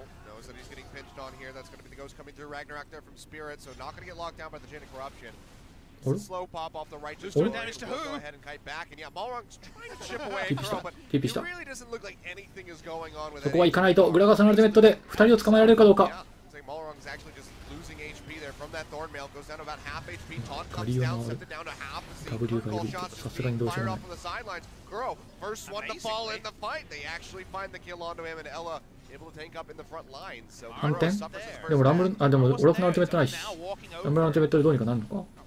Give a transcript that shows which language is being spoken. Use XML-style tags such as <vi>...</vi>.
<en>Knows that he's getting pinched on here. That's going to be the ghost coming through. Ragnarok there from Spirit, so not going to get locked down by the Chain of Corruption. Slow pop off the right. Just doing damage to who? Go ahead and kite back, and yeah, Balrog's trying to chip away Kuro, but it really doesn't look like anything is going on with it.</en> <ja>そこは行かないと、グラガスのアルティメットで2人を捕まえられるかどうか。</ja> <en>Balrog's actually just losing HP there from that Thorn Mail. Goes down to about half HP. Taunt comes down, sent it down to half. Call shots just being fired off on the sidelines. Kuro, first one to fall in the fight. They actually find the kill onto him, and Ella able to tank up in the front line. So</en> <ja>反転でもランブル、あ、でもオラフのアルティメットないし。ランブルのアルティメットでどうにかなるのか。</ja>